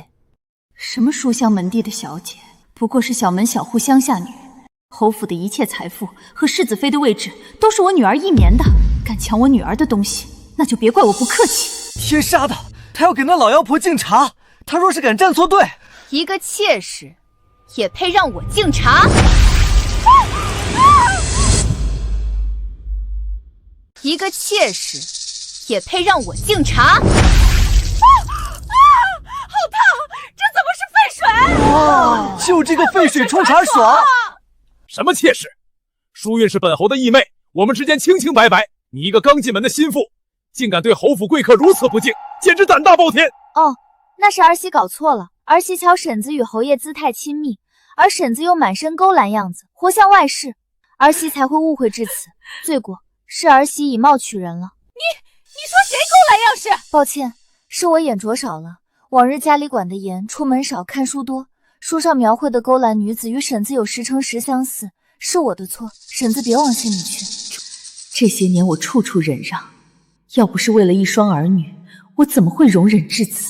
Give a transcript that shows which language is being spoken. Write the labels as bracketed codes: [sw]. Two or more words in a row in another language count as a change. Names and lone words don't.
[zh] 什麼書香門第的小姐，不過是小門小戶鄉下女人。侯府的一切財富和世子妃的位置都是我女兒一棉的，敢搶我女兒的東西，那就別怪我不客氣。天殺的，他要給那老妖婆敬茶，他若是敢站錯隊，一個妾室也配讓我敬茶？一個妾室也配讓我敬茶？好燙！這怎麼是沸水？哇，就這個沸水沖茶爽！什麼妾室？淑韻是本侯的義妹，我們之間清清白白。你一個剛進門的心腹，竟敢對侯府貴客如此不敬，簡直膽大包天！哦，那是兒媳搞錯了。兒媳瞧嬸子與侯爺姿態親密，而嬸子又滿身勾欄樣子，活像外室。兒媳才会誤會至此，罪過是兒媳以貌取人了。你说誰勾栏樣式？抱歉，是我眼拙少了。往日家里管得嚴，出门少，看書多，書上描繪的勾栏女子与婶子有10成10相似，是我的錯，婶子別往心裡去。這些年我處處忍讓，要不是為了一雙兒女，我怎麼會容忍至此？